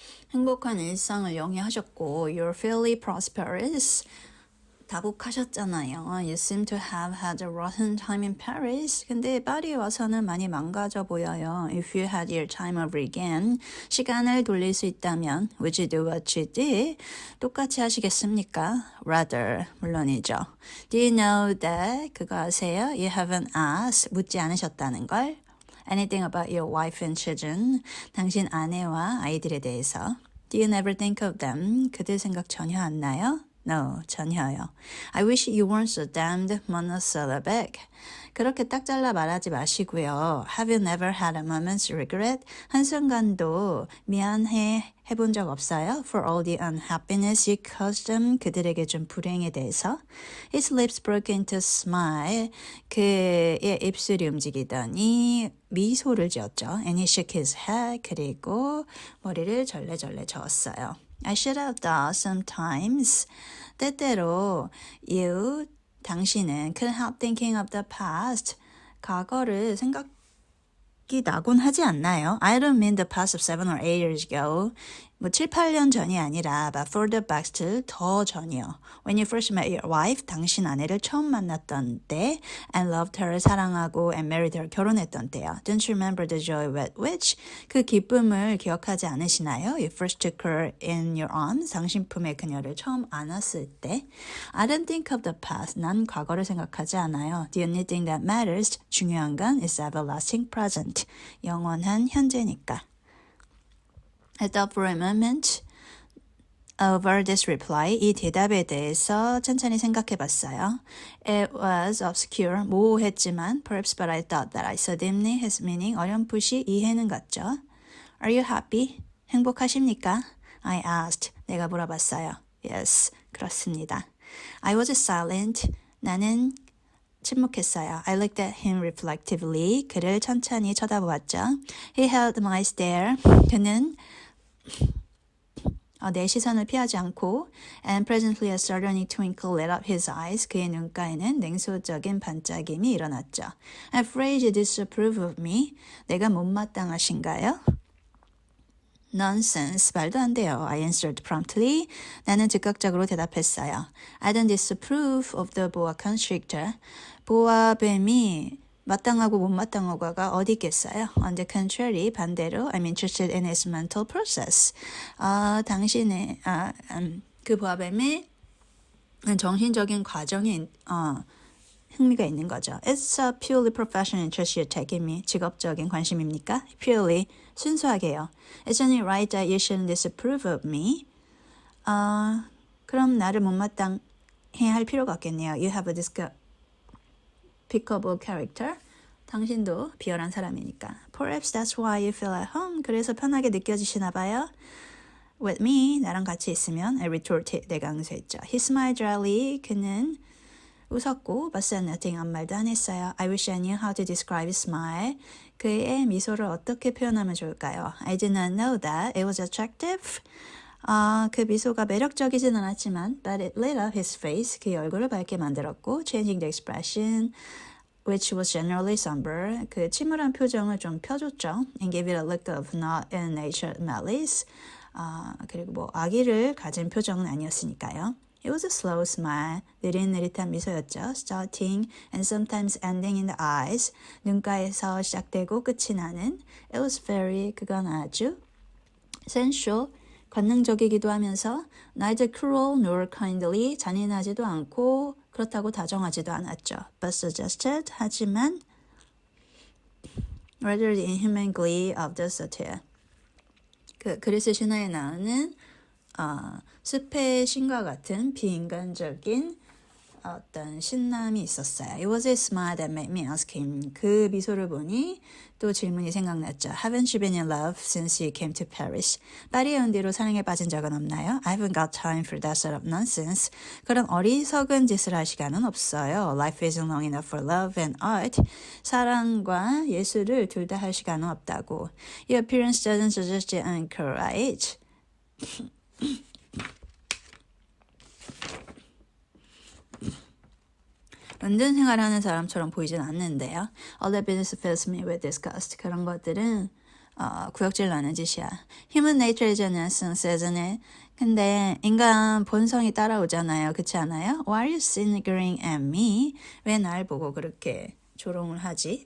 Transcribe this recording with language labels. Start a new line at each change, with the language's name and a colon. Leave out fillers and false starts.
Korean: 행복한 일상을 영위하셨고
English: you're fairly prosperous.
Korean: 다복하셨잖아요.
English: You seem to have had a rotten time in Paris.
Korean: 근데 파리 와서는 많이 망가져 보여요.
English: If you had your time over again,
Korean: 시간을 돌릴 수 있다면
English: would you do what you did?
Korean: 똑같이 하시겠습니까?
English: Rather,
Korean: 물론이죠.
English: Do you know that?
Korean: 그거 아세요?
English: You haven't asked.
Korean: 묻지 않으셨다는 걸.
English: Anything about your wife and children?
Korean: 당신 아내와 아이들에 대해서.
English: Do you never think of them?
Korean: 그들 생각 전혀 안 나요? No, 전혀요.
English: I wish you weren't so damned monosyllabic.
Korean: 그렇게 딱 잘라 말하지 마시고요.
English: Have you never had a moment's regret?
Korean: 한순간도 미안해 해본 적 없어요?
English: For all the unhappiness you caused them.
Korean: 그들에게 준 불행에 대해서.
English: His lips broke into a smile.
Korean: 그의 입술이 움직이더니 미소를 지었죠.
English: And he shook his head.
Korean: 그리고 머리를 절레절레 저었어요.
English: I should have thought sometimes.
Korean: 때때로
English: you,
Korean: 당신은
English: couldn't help thinking of the past.
Korean: 과거를 생각이 나곤 하지 않나요?
English: I don't mean the past of 7 or 8 years ago.
Korean: 뭐 7, 8년 전이 아니라
English: but further back
Korean: 더 전이요.
English: When you first met your wife,
Korean: 당신 아내를 처음 만났던 때
English: and loved her,
Korean: 사랑하고
English: and married her,
Korean: 결혼했던 때요.
English: Don't you remember the joy with which?
Korean: 그 기쁨을 기억하지 않으시나요?
English: You first took her in your arms,
Korean: 당신 품에 그녀를 처음 안았을 때.
English: I don't think of the past.
Korean: 난 과거를 생각하지 않아요.
English: The only thing that matters,
Korean: 중요한 건
English: is everlasting present.
Korean: 영원한 현재니까.
English: I thought for a moment over this reply.
Korean: 이 대답에 대해서 천천히 생각해 봤어요.
English: It was obscure,
Korean: 모호했지만
English: perhaps but I thought that I saw dimly his meaning.
Korean: 어렴풋이 이해는 갔죠.
English: Are you happy?
Korean: 행복하십니까?
English: I asked.
Korean: 내가 물어봤어요.
English: Yes,
Korean: 그렇습니다.
English: I was silent.
Korean: 나는 침묵했어요.
English: I looked at him reflectively.
Korean: 그를 천천히 쳐다보았죠.
English: He held my stare.
Korean: 그는 내 시선을 피하지 않고
English: and presently a sardonic twinkle lit up his eyes.
Korean: 그의 눈가에는 냉소적인 반짝임이 일어났죠.
English: I'm afraid you disapprove of me.
Korean: 내가 못마땅하신가요?
English: Nonsense.
Korean: 말도 안 돼요.
English: I answered promptly.
Korean: 나는 즉각적으로 대답했어요.
English: I don't disapprove of the boa constrictor.
Korean: 보아 뱀이 마땅하고 못마땅하고가 어디 있겠어요?
English: On the contrary,
Korean: 반대로
English: I'm interested in his mental process.
Korean: 당신의 그 보아뱀의 정신적인 과정에 흥미가 있는 거죠.
English: It's a purely professional interest you're taking me.
Korean: 직업적인 관심입니까?
English: Purely,
Korean: 순수하게요.
English: It's only right that you shouldn't disapprove of me.
Korean: 그럼 나를 못마땅해 할 필요가 없겠네요.
English: You have a despicable character.
Korean: 당신도 비열한 사람이니까.
English: Perhaps that's why you feel at home.
Korean: 그래서 편하게 느껴지시나 봐요.
English: With me,
Korean: 나랑 같이 있으면
English: I retorted.
Korean: 내가 응수했죠.
English: He smiled dryly.
Korean: 그는 웃었고
English: but said nothing.
Korean: 아무 말도 안 했어요.
English: I wish I knew how to describe his smile.
Korean: 그의 미소를 어떻게 표현하면 좋을까요?
English: I did not know that. It was attractive.
Korean: 그 미소가 매력적이진 않았지만
English: but it lit up his face.
Korean: 그의 얼굴을 밝게 만들었고
English: changing the expression which was generally somber.
Korean: 그 침울한 표정을 좀 펴줬죠.
English: And gave it a look of not ill-natured malice.
Korean: 그리고 뭐 악의를 가진 표정은 아니었으니까요.
English: It was a slow smile.
Korean: 느릿느릿한 미소였죠.
English: Starting and sometimes ending in the eyes.
Korean: 눈가에서 시작되고 끝이 나는.
English: It was very,
Korean: 그건 아주
English: sensual,
Korean: 관능적이기도 하면서
English: neither cruel nor kindly,
Korean: 잔인하지도 않고 그렇다고 다정하지도 않았죠.
English: But suggested,
Korean: 하지만
English: rather the inhuman glee of the satyr.
Korean: 그 그리스 신화에 나오는 숲의 신과 같은 비인간적인 어떤 신남이 있었어요.
English: It was a smile that made me ask him.
Korean: 그 미소를 보니 또 질문이 생각났죠.
English: Haven't you been in love since you came to Paris?
Korean: 파리에 온 뒤로 사랑에 빠진 적은 없나요?
English: I haven't got time for that sort of nonsense.
Korean: 그런 어리석은 짓을 할 시간은 없어요.
English: Life isn't long enough for love and art.
Korean: 사랑과 예술을 둘 다 할 시간은 없다고.
English: Your appearance doesn't suggest you encourage.
Korean: 런던 생활하는 사람처럼 보이진 않는데요.
English: All that business fills me with disgust.
Korean: 그런 것들은 구역질 나는 짓이야.
English: Human nature is an essence, isn't it?
Korean: 근데 인간 본성이 따라오잖아요. 그렇지 않아요?
English: Why are you sniggering at me?
Korean: 왜 날 보고 그렇게 조롱을 하지?